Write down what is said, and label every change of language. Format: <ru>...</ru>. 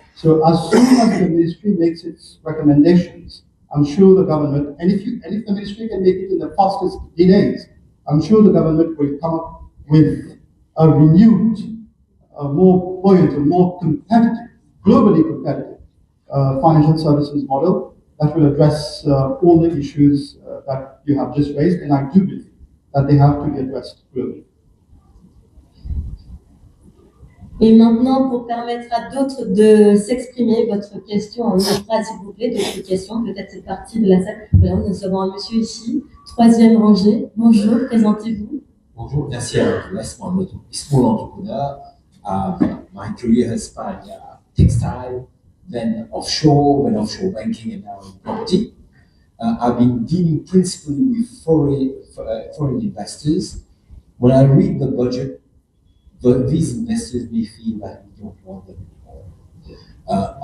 <en>So as soon as the ministry makes its recommendations, I'm sure the government, and if the ministry can make it in the fastest delays, I'm sure the government will come up with a renewed, more buoyant, and more competitive, globally competitive financial services model that will address all the issues that you have just raised, and I do believe that they have to be addressed globally.</en> <fr>Et maintenant, pour permettre à d'autres de s'exprimer, votre question en une phrase, s'il vous plaît, d'autres questions, peut-être cette partie de la salle. Voilà, nous avons un monsieur ici, troisième rangée. Bonjour, présentez-vous. Bonjour, merci à l'adresse.</fr> <en>Moi, I'm a small entrepreneur. My career has spanned textile, then offshore banking, and now in property. I've been dealing principally with foreign investors. When I read the budget, these investors may feel that we don't want them anymore.</en>